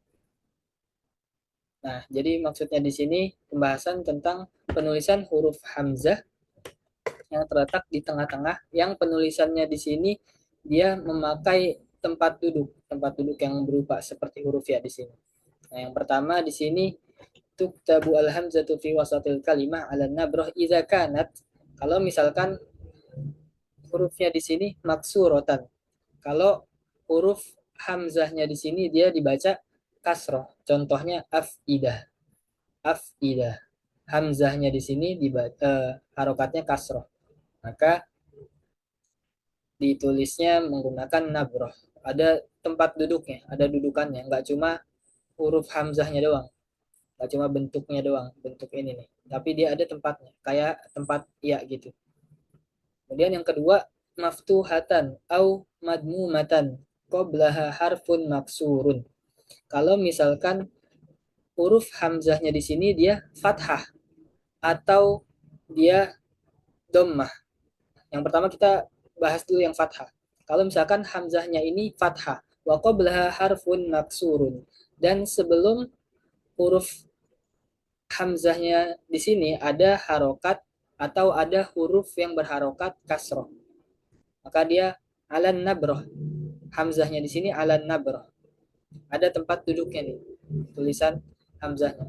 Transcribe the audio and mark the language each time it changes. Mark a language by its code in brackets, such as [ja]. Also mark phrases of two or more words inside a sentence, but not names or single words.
[id] Nah, jadi maksudnya di sini pembahasan tentang penulisan huruf hamzah yang terletak di tengah-tengah, yang penulisannya di sini dia memakai tempat duduk yang berupa seperti huruf ya di sini. Nah, yang pertama di sini [ar] تكتب الهمزة في وسط الكلمة على نبرة إذا كانت. [id] Kalau misalkan hurufnya di sini maksuratan. Kalau huruf hamzahnya di sini dia dibaca kasroh. Contohnya afidah. Afidah. Hamzahnya di sini harokatnya kasroh. Maka ditulisnya menggunakan nabroh. Ada tempat duduknya, ada dudukannya. Nggak cuma huruf hamzahnya doang. Nggak cuma bentuknya doang, bentuk ini nih. Tapi dia ada tempatnya, kayak tempat ya gitu. Kemudian yang kedua, [ar] مفتوحة أو مضمومة قبلها حرف مكسور. [id] Kalau misalkan huruf hamzahnya di sini dia fathah atau dia dhammah. Yang pertama kita bahas dulu yang fathah. Kalau misalkan hamzahnya ini fathah, [ar] وقبلها حرف مكسور, [id] dan sebelum huruf hamzahnya di sini ada harokat atau ada huruf yang berharokat kasroh. Maka dia [ar] على نبرة. [id] Hamzahnya di sini [ar] على نبرة. [id] Ada tempat duduknya nih, tulisan hamzahnya.